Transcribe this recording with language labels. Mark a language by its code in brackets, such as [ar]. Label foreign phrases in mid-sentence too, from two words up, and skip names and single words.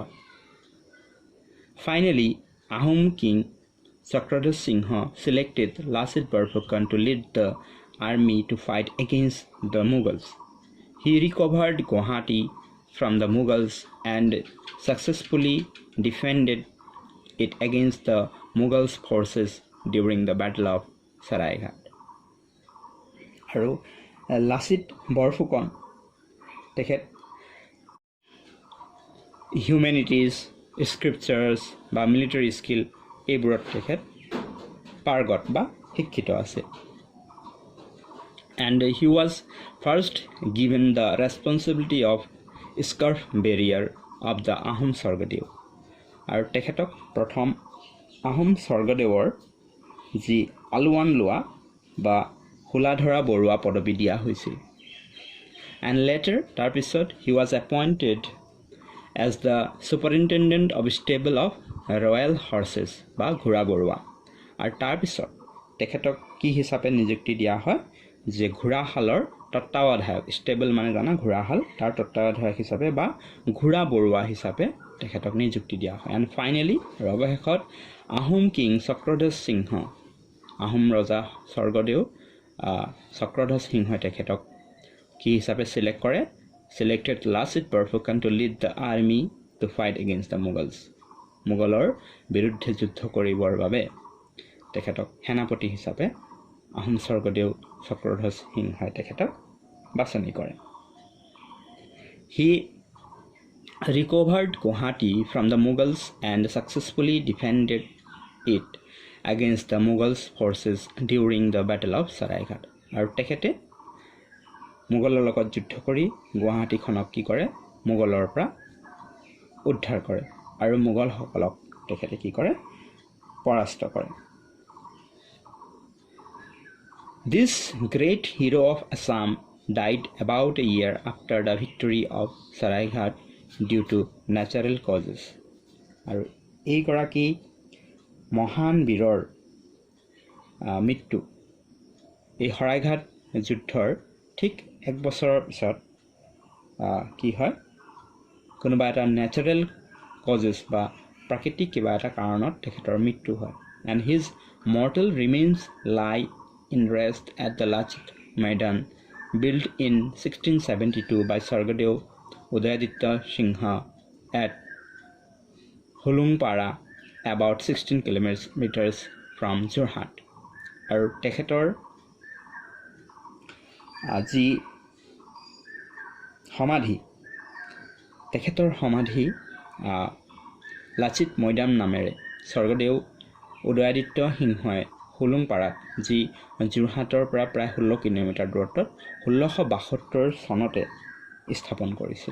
[en] Finally, Ahom king Chakradhar Singha selected Lasit Borphukan to lead the army to fight against the Mughals. He recovered Guwahati from the Mughals and successfully defended it against the Mughals forces during the Battle of Saraighat. [as] আৰু লাচিত বৰফুকন তেখেত [en] humanities scriptures [as] বা [en] military skill [as] এইবোৰত তেখেত পাৰ্গত বা শিক্ষিত আছে [en] and he was first given the responsibility of scarf bearer of the Ahom Sargadev [as] আৰু তেখেতক প্ৰথম আহোম স্বৰ্গদেৱৰ যি আলৱান লোৱা বা হুলাধৰা বৰুৱা পদবী দিয়া [en] হৈছিল and later তাৰপিছত he was appointed as the superintendent of stable of royal horses [as] বা ঘোঁৰা বৰুৱা আৰু তাৰপিছত তেখেতক কি হিচাপে নিযুক্তি দিয়া হয় যে ঘোঁৰাহালৰ তত্ত্বাৱধায়ক ষ্টেবল মানে জানা ঘোঁৰাহাল তাৰ তত্ত্বাৱধায়ক হিচাপে বা ঘোঁৰা বৰুৱা হিচাপে তেখেতক নিযুক্তি দিয়া হয় [en] and finally [as] ৰৱশেষত আহোম কিং চক্ৰধৰ সিংহ আহোম ৰজা স্বৰ্গদেউ চক্ৰধৰ সিংহই তেখেতক কি হিচাপে সিলেক্ট কৰে [en] selected Lasit Borphukan to lead the army to fight against the Mughals [as] মোগলৰ বিৰুদ্ধে যুদ্ধ কৰিবৰ বাবে তেখেতক সেনাপতি হিচাপে আহোম স্বৰ্গদেউ চক্ৰধৰ সিংহই তেখেতক বাছনি কৰে He recovered Guwahati from the Mughals and successfully defended it against the Mughals forces during the Battle of Saraighat আৰু তেখেতে মোগলৰ লগত যুদ্ধ কৰি গুৱাহাটীখনক কি কৰে মোগলৰ পৰা উদ্ধাৰ কৰে আৰু মোগলসকলক তেখেতে কি কৰে পৰাস্ত কৰে [en] This great hero of Assam died about a year after the victory of Saraighat due to natural [as] causes আৰু এই গৰাকী মহান বীৰৰ মৃত্যু এই শৰাইঘাট যুদ্ধৰ ঠিক এক বছৰৰ পিছত কি হয় কোনোবা এটা [en] natural causes [as] বা প্ৰাকৃতিক কিবা এটা কাৰণত তেখেতৰ মৃত্যু হয় [en] and his mortal remains lie in rest at the Lachit Maidan, built in 1672 by Sargadev Udayaditya Singha at Hulungpara, about 16 kilometers from Jorhat. [as] আৰু তেখেতৰ আজি সমাধি লাচিত মৈদাম নামেৰে স্বৰ্গদেউ উদয়াদিত্য সিংহই হুলুংপাৰাত যি যোৰহাটৰ পৰা প্ৰায় 16 কিলোমিটাৰ দূৰত্বত 1672 চনতে স্থাপন কৰিছিল।